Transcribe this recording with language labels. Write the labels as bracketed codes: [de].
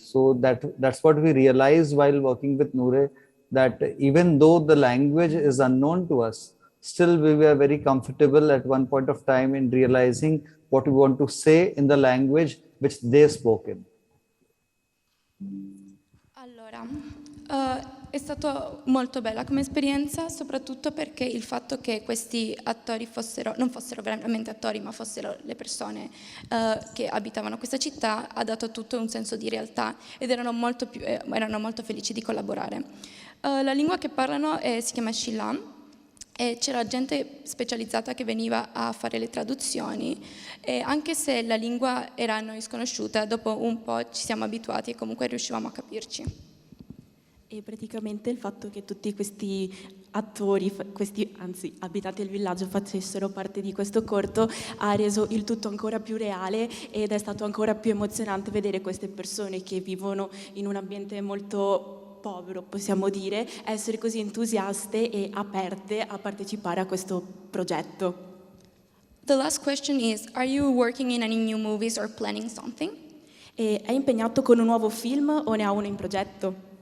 [en] So that's what we realized while working with Noor, that even though the language is unknown to us, still we were very comfortable at one point of time in realizing what we want to say in the language which they spoke in. [it] Allora, è stato molto bella come esperienza, soprattutto perché il fatto che questi attori non fossero veramente attori, ma fossero le persone che abitavano questa città, ha dato a tutto un senso di realtà ed erano molto felici di collaborare. La lingua che parlano si chiama Shillam e c'era gente specializzata che veniva a fare le traduzioni e anche se la lingua era a noi sconosciuta, dopo un po' ci siamo abituati e comunque riuscivamo a capirci. E praticamente il fatto che tutti questi attori, abitanti del villaggio facessero parte di questo corto ha reso il tutto ancora più reale ed è stato ancora più emozionante vedere queste persone che vivono in un ambiente molto povero, possiamo dire, essere così entusiaste e aperte a partecipare a questo progetto. [en] The last question is, are you working in any new movies or planning something? [it] E è impegnato con un nuovo film o ne ha uno in progetto?